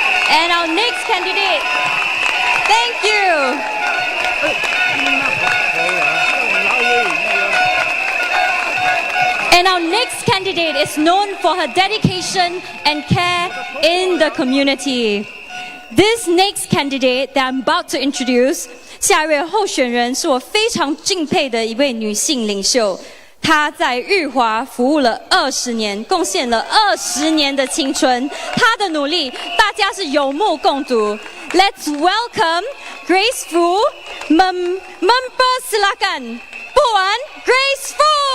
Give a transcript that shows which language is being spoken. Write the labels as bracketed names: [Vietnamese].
[English] And our next candidate. Thank you. And our next candidate is known for her dedication and care in the community. This next candidate that I'm about to introduce, [Chinese] 下一位候选人是我非常敬佩的一位女性领袖。她在日华服务了20年，贡献了20年的青春。她的努力，大家是有目共睹。 [English] Let's welcome Grace Fu, member [Malay] silakan, [English] Puan Grace Fu.